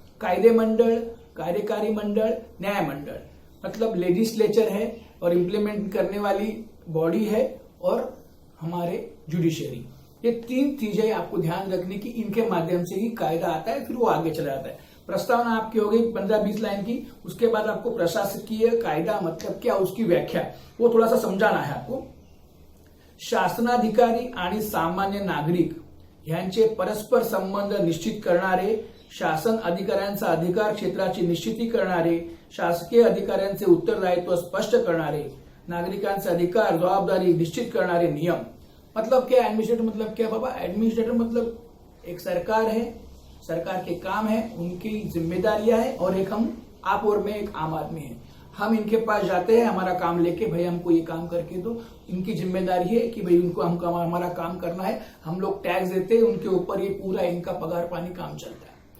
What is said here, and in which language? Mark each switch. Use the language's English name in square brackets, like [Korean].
[Hindi] कायदे मंडल, कार्यकारी मंडल, न्याय मंडल, मतलब लेजिस्लेचर है और इम्प्लीमेंट करने वाली बॉडी है, और हमारे जुडिशियरी। ये 3 चीजें आपको ध्यान रखने की, इनके माध्यम से ही कायदा आता है, फिर वो आगे चला जाता है। प्रस्तावना आपकी हो गई 15-20 लाइन की। उसके बाद आपको प्रशासकीय कायदा मतलब क्या, उसकी व्याख्या वो थोड़ा सा समझाना है आपको। [Marathi] शासनाधिकारी आणि सामान्य नागरिक यांचे परस्पर संबंध निश्चित करणारे, शासन अधिकाऱ्यांचा अधिकार क्षेत्राची निश्चिती करणारे, शासकीय अधिकाऱ्यांचे उत्तरदायित्व स्पष्ट करणारे, नागरिकांचे अधिकार जबाबदारी निश्चित करणारे नियम। [Hindi] मतलब क्या एडमिनिस्ट्रेटर मतलब क्या बाबा? एडमिनिस्ट्रेटर मतलब एक सरकार है, सरकार के काम है, उनकी जिम्मेदारियां है, और एक हम, आप और मैं एक आम आदमी है, हम इनके पास जाते हैं हमारा काम लेके, भाई हमको ये काम करके दो। इनकी जिम्मेदारी है कि भाई उनको हमको हमारा काम करना है, हम लोग टैक्स देते हैं, उनके ऊपर ये पूरा इनका पगार पानी काम चलता है।